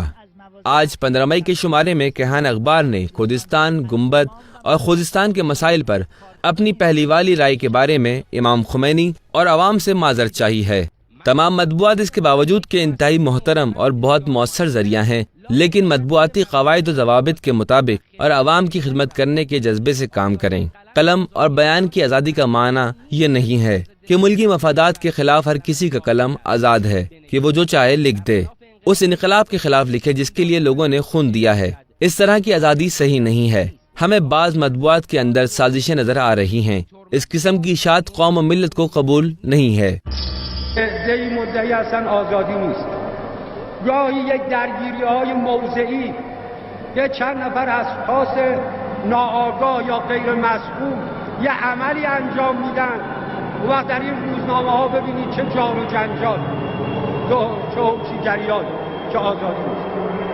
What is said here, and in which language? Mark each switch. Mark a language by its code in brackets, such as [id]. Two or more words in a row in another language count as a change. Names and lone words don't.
[ur] آج 15 مئی کے شمارے میں کیہان اخبار نے کردستان، گنبد اور خوزستان کے مسائل پر اپنی پہلی والی رائے کے بارے میں امام خمینی اور عوام سے معذرت چاہی ہے۔ تمام مطبوعات اس کے باوجود کہ انتہائی محترم اور بہت مؤثر ذریعہ ہیں، لیکن مطبوعاتی قواعد و ضوابط کے مطابق اور عوام کی خدمت کرنے کے جذبے سے کام کریں۔ قلم اور بیان کی آزادی کا معنی یہ نہیں ہے کہ ملکی مفادات کے خلاف ہر کسی کا قلم آزاد ہے کہ وہ جو چاہے لکھ دے، اس انقلاب کے خلاف لکھے جس کے لیے لوگوں نے خون دیا ہے۔ اس طرح کی آزادی صحیح نہیں ہے۔ ہمیں بعض مطبوعات کے اندر سازشیں نظر آ رہی ہیں۔ اس قسم کی اشاعت قوم و ملت کو قبول نہیں ہے۔ [fa] عده‌ای مدعی هستن آزادی نیست. گاهی یک درگیری‌های موضعی، یه چند نفر اشخاص ناآگاه یا غیر مسئول یه عملی انجام میدن و وقت در این روزنامه ها ببینید چه جار و جنجال، چه حوشی جریان، چه آزادی نیست.